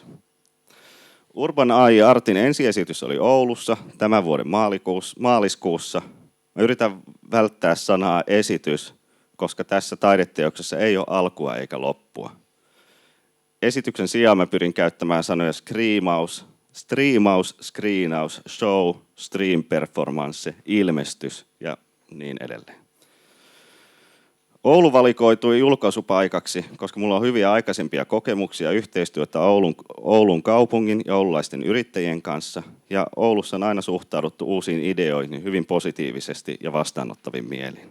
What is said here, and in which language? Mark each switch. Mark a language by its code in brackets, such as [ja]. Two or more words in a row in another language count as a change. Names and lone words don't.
[fi] Urban AI Artin ensiesitys oli Oulussa tämän vuoden maaliskuussa. Mä yritän välttää sanaa esitys, koska tässä taideteoksessa ei ole alkua eikä loppua. Esityksen sijaan mä pyrin käyttämään sanoja screamaus, striimaus, screenaus, [en] show, stream performance, [fi] ilmestys ja niin edelleen. Oulu valikoitui julkaisupaikaksi, koska mulla on hyviä aikaisempia kokemuksia yhteistyötä Oulun kaupungin ja oululaisten yrittäjien kanssa. Ja Oulussa on aina suhtauduttu uusiin ideoihin hyvin positiivisesti ja vastaanottavin mielin.